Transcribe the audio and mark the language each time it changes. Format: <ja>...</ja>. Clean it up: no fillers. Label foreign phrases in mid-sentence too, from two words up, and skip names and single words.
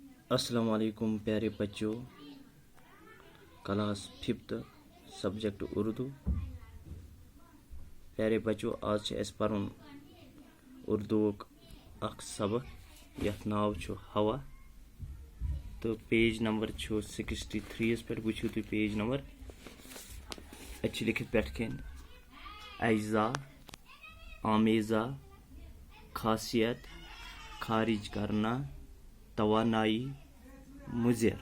<hi>अस्सलाम वालेकुम प्यारे बच्चों, क्लास 5th</hi> <en>subject Urdu.</en> <hi>प्यारे बच्चों,</hi> <ks>आज अस परन उर्दूक अख सबक यथ नाव छु हवा। तो पेज नंबर 63 पे वुचू तुम पेज नंबर अच्छी लिखित पेट कन अज्जा, आमेज़ा, खासियत, खारिज करना, तवानाई, मुज़र।</ks>